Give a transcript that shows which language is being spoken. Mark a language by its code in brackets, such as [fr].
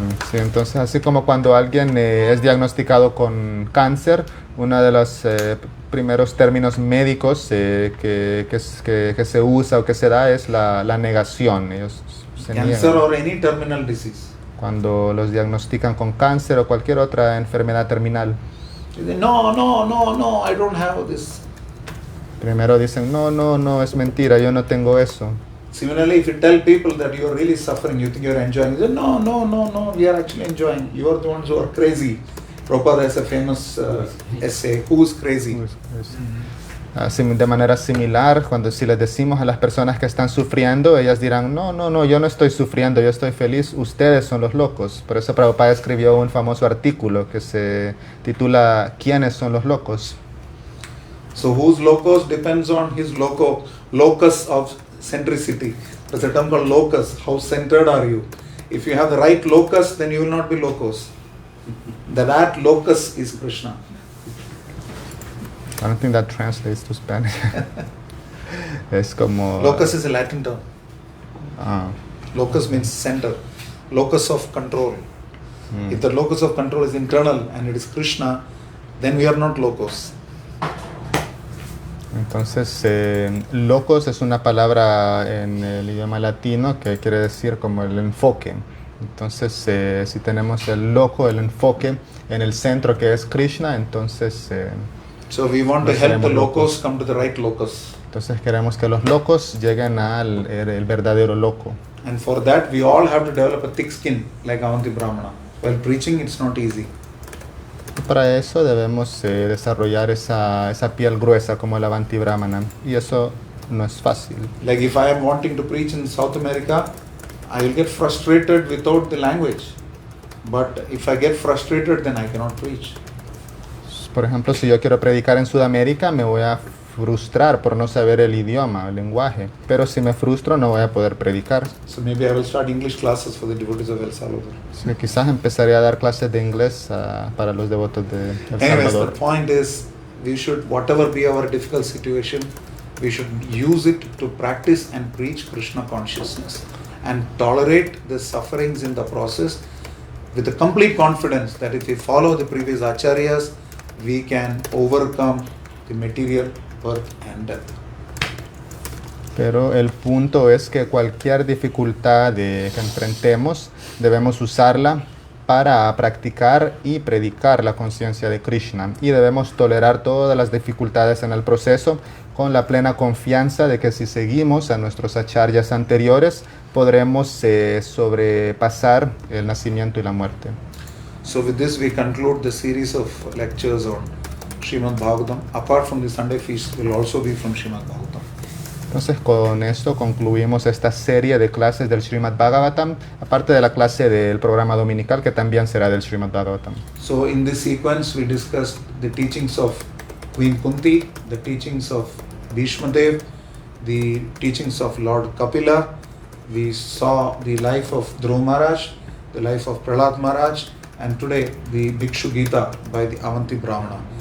[es] Sí, entonces así como cuando alguien es diagnosticado con cáncer, uno de los primeros términos médicos que se usa o que se da es la negación. Ellos se [en] Cancer [es] niegan. [en] or any terminal disease. [es] Cuando los diagnostican con cáncer o cualquier otra enfermedad terminal. [en] You say, no, I don't have this. [es] Primero dicen, no, es mentira, yo no tengo eso. [en] Similarly, if you tell people that you are really suffering, you think you are enjoying, they say, no, we are actually enjoying. You are the ones who are crazy. Prabhupada has a famous essay, Who's Crazy? [es] Así, de manera similar, cuando si les decimos a las personas que están sufriendo, ellas dirán, no, yo no estoy sufriendo, yo estoy feliz, ustedes son los locos. Por eso Prabhupada escribió un famoso artículo que se titula ¿Quiénes son los locos? [en] So whose locus depends on his locus of centricity. There's a term called locus. How centered are you? If you have the right locus, then you will not be locus. That locus is Krishna. I don't think that translates to Spanish. [es] Es como... [en] Locus is a Latin term. Ah, Locus means center. Locus of control. If the locus of control is internal and it is Krishna, then we are not locus. [es] entonces, locos es una palabra en el idioma latino que quiere decir como el enfoque. Entonces, si tenemos el loco, el enfoque en el centro que es Krishna, entonces... [en] So we want to [es] No [en] help the [es] seremos [en] locus [es] locos. [en] come to the right locus. [es] Entonces queremos que los locos lleguen al el verdadero loco. [en] And for that, we all have to develop a thick skin like Avanti Brahmana. While preaching, it's not easy. [es] Y para eso debemos desarrollar esa piel gruesa como el Avanti Brahmana. Y eso no es fácil. [en] Like if I am wanting to preach in South America, I will get frustrated without the language. But if I get frustrated, then I cannot preach. [es] Por ejemplo, si yo quiero predicar en Sudamérica, me voy a frustrar por no saber el idioma, el lenguaje. Pero si me frustro, no voy a poder predicar. [en] So maybe I will start English classes for the devotees of El Salvador. [es] Sí, quizás empezaré a dar clases de inglés para los devotos de El [en] Anyways, [es] Salvador. [en] the point is, we should, whatever be our difficult situation, we should use it to practice and preach Krishna consciousness and tolerate the sufferings in the process with a complete confidence that if we follow the previous acharyas, we can overcome the material birth and death. [es] Pero el punto es que cualquier dificultad que enfrentemos, debemos usarla para practicar y predicar la conciencia de Krishna. Y debemos tolerar todas las dificultades en el proceso con la plena confianza de que si seguimos a nuestros acharyas anteriores, podremos sobrepasar el nacimiento y la muerte. [en] So with this we conclude the series of lectures on Srimad Bhagavatam. Apart from the Sunday feast, will also be from Srimad Bhagavatam. [es] Entonces con esto concluimos esta serie de clases del Srimad Bhagavatam, aparte de la clase del programa dominical que también será del Srimad Bhagavatam. [en] So in this sequence we discussed the teachings of Queen Kunti, the teachings of Bhishma Dev, the teachings of Lord Kapila. We saw the life of Dhruva Maharaj, the life of Prahlad Maharaj, and today the Bhikshu Gita by the Avanti Brahmana.